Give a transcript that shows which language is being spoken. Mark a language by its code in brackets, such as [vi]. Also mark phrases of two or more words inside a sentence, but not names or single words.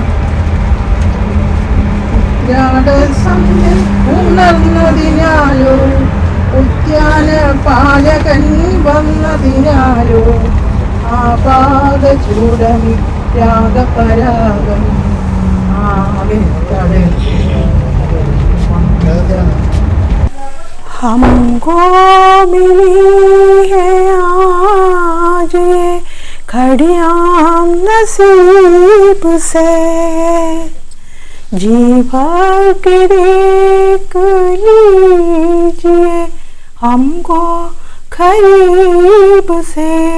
[ml] ഉത്രാടസന്ധ്യ ഉണർന്നതിനാലോ, ഉദ്യാന പാലകൻ വന്നതിനാലോ, ആപാദ ചൂടമി രാഗപരാഗം [hi] हमको मिली है आज ये घड़ियां नसीब से, जी भर के देख लीजिए हमको करीब से,